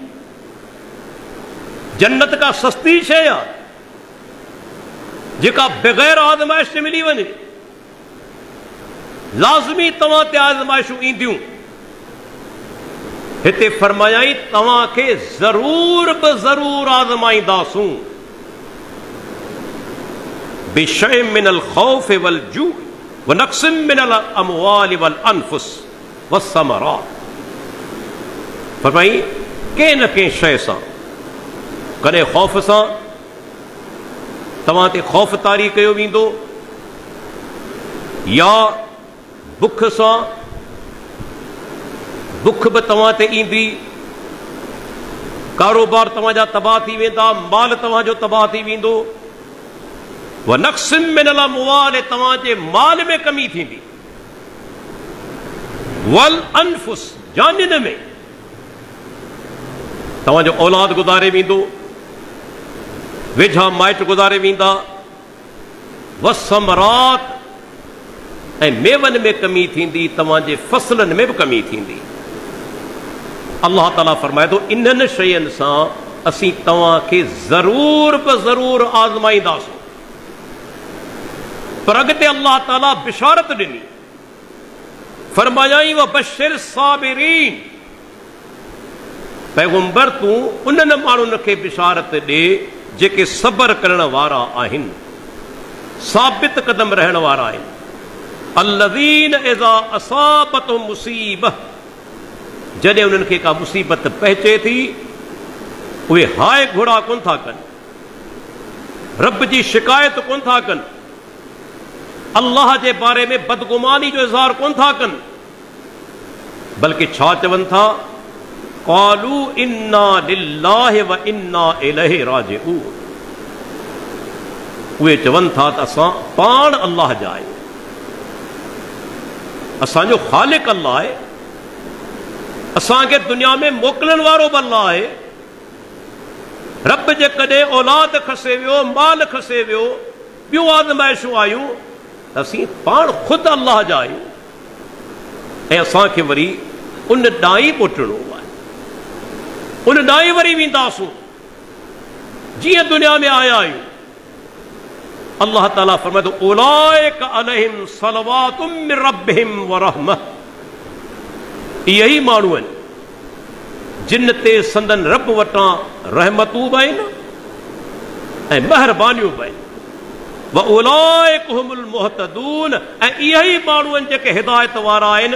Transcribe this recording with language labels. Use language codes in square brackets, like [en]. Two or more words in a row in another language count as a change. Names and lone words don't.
[sd] जन्नत का सस्ती शइ आहे जेका बग़ैर आज़माइश से मिली वञे। लाज़मी तव्हां ते आज़माइशूं ईंदियूं। हिते फरमायाई तव्हांखे ज़रूर बि ज़रूर आज़माईंदासूं। [ar] بشيء من الخوف والجوع ونقص من الأموال والأنفس والثمرات. [sd] फरमाई कंहिं न कंहिं शइ सां, कॾहिं ख़ौफ़ सां तव्हां ते ख़ौफ़ तारी कयो वेंदो, या बुख सां बुख बि तव्हां ते ईंदी, कारोबार तव्हांजा तबाह थी वेंदा, माल तव्हांजो तबाह थी वेंदो। [ar] ونقص من الأموال, [sd] तव्हांजे माल में कमी थींदी। [ar] والأنفس, [sd] जानिन में तव्हांजो औलाद गुज़ारे वेंदो, वेझा माइट गुज़ारे वेंदा। वसमरात, ऐं मेवनि में कमी थींदी, तव्हांजे फसलनि में बि कमी थींदी। अल्लाह ताला फरमाए थो इन्हनि शयुनि सां असीं तव्हांखे ज़रूर बि ज़रूर आज़माईंदासीं। पर अॻिते अल्लाह ताला बिशारत ॾिनी, फरमायाई [ar] وبشر الصابرين, [sd] पैगंबर तूं उन्हनि माण्हुनि खे बिशारत ॾे जेके सब्र करण वारा आहिनि, साबित कदम रहण वारा आहिनि। [ar] الذين إذا أصابتهم مصيبة, [sd] जॾहिं उन्हनि खे का मुसीबत पहुचे थी उहे हाय घोड़ा कोन था कनि, रब जी शिकायत कोन था कनि, अल्लाह जे बारे में बदगुमानी जो इज़हार कोन था कनि, बल्कि छा चवनि था? [ar] قالوا إنا لله وإنا إليه راجعون. [sd] उहे चवनि था त असां पाण अल्लाह जा आहियूं, असांजो ख़ालिक अल्लाह आहे, असांखे दुनिया में मोकिलण वारो बि अल्लाह आहे। रब जे कॾहिं औलाद खसे वियो, माल खसे वियो, ॿियूं आज़माइशूं आयूं, त असीं पाण ख़ुदि अल्लाह जा आहियूं, ऐं असांखे वरी उन ॾांहुं ई मोटणो आहे, उन ॾांहुं ई वरी वेंदासूं जीअं दुनिया में आया आहियूं। [ar] अल्लाह ताला फरमाए थो أولئك عليهم صلوات من ربهم ورحمة, [sd] इहे ई माण्हू आहिनि जिन ते संदन रब वटां रहमतूं बि आहिनि ऐं महिरबानियूं बि आहिनि। [ar] وأولئك هم المهتدون, [sd] ऐं इहे ई माण्हू आहिनि जेके हिदायत वारा आहिनि।